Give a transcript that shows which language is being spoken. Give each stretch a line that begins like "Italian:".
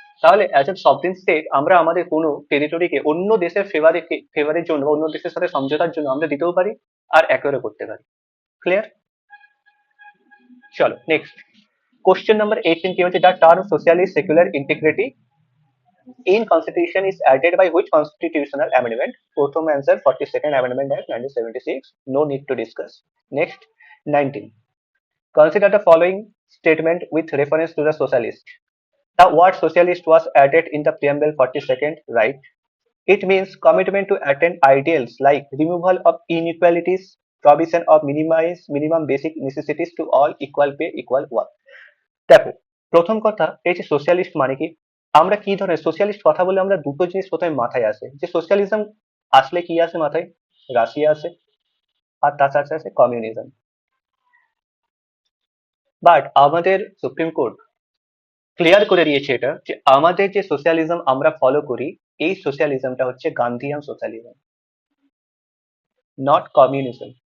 Bangla: তাহলে as a sovereign state আমরা আমাদের কোনো টেরিটরিকে অন্য দেশের ফেভারের জন্য, অন্য দেশের সাথে সমঝোতার জন্য আমরা দিতেও পারি, আর একেবারে করতে পারি। ক্লিয়ার? চলো নেক্সট কোশ্চেন নাম্বার 18 কি হচ্ছে,
English: The term socialist secular integrity in constitution is added by which constitutional amendment? প্রথম answer 42nd amendment act 1976, no need to discuss. Next 19, consider the following statement with reference to the socialist. The word socialist was added in the preamble 42nd, right? It means commitment to attain ideals like removal of inequalities, provision of minimum basic necessities to all, equal pay, equal work.
Bangla: দেখো, প্রথম কথা এই যে socialist মানে কি, আমরা কি ধরনের সোশ্যালিস্ট কথা বলে আমরা দুটো জিনিস প্রথমে মাথায় আসে, যে সোশ্যালিজম আসলে কি আসে মাথায়, রাশিয়া আসে, আর তার সাথে আছে কমিউনিজম। বাট আমাদের সুপ্রিম কোর্ট ক্লিয়ার করে দিয়েছে এটা, যে আমাদের যে সোশ্যালিজম আমরা ফলো করি, এই সোশ্যালিজমটা হচ্ছে গান্ধীয়ান সোশ্যালিজম,
English: Not communism.